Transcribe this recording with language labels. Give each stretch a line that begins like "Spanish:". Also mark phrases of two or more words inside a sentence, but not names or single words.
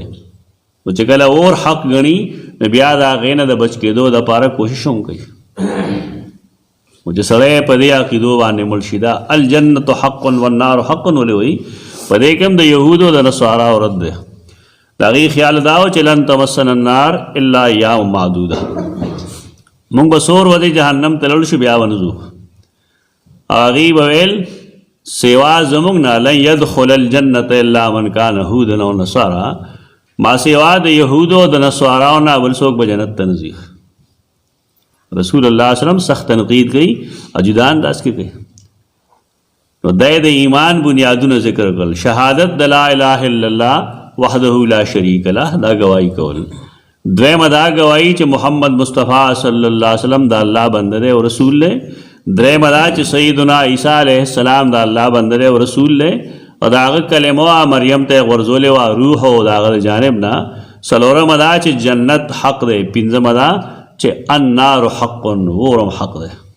Pashto: او چې کله اور حق ګڼي نو بیا د هغې نه د بچ کېدو دپاره کوشش هم کوي. چې سړی په دې عقیدو باندې مړ شي دا
Arabic: الجنت حق والنار حق
Pashto: ولې وایي په دې کې هم د یهودو د نصاراو رد دی د هغوی خیال دا و چې
Arabic: لن تمسنا النار الا ایام معدوده
Pashto: مونږ به څو ورځې جهنم ته لاړ شو بیا ونځو هغوی به ویل سوا زموږ نه
Arabic: لن يدخل الجنة الا من کان هودا او نصارا
Pashto: ما سوا د یهودو د نصاراو نه بل څوک به جنت ته نه ځي رسول الله
Arabic: صلی الله علیه وسلم
Pashto: سخت تنقید کوي اجدا انداز کې کوي نو د ایمان بنیادونه ذکر کړل شهادت د
Arabic: لا اله الا الله وحده لا شریک له
Pashto: دا گواہی کول دویم دا گواہی چې محمد مصطفی
Arabic: صلی الله علیه وسلم
Pashto: د الله بنده دی او رسول دی دریم دا چې سیدنا عیسی
Arabic: علیه السلام
Pashto: د الله بنده دی او رسول دی او د هغه کلمه مریم ته غورځولې وه روح او د هغه د جانب نه څلورم دا چې جنت حق دی پنځم دا چې
Arabic: النار حق
Pashto: ورم حق دی